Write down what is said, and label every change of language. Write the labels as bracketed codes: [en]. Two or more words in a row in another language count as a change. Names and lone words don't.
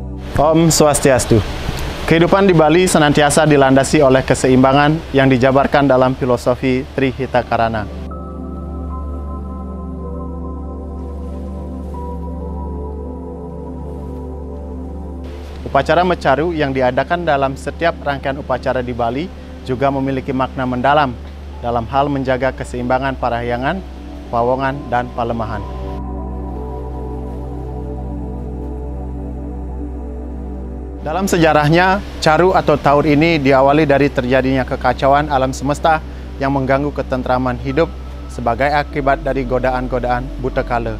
[ban] Om Swastiastu. [id] Kehidupan di Bali senantiasa dilandasi oleh keseimbangan yang dijabarkan dalam filosofi Trihitakarana. Upacara mecaru yang diadakan dalam setiap rangkaian upacara di Bali juga memiliki makna mendalam dalam hal menjaga keseimbangan parahyangan, pawongan, dan palemahan. Dalam sejarahnya, caru atau taur ini diawali dari terjadinya kekacauan alam semesta yang mengganggu ketentraman hidup sebagai akibat dari godaan-godaan buta kala.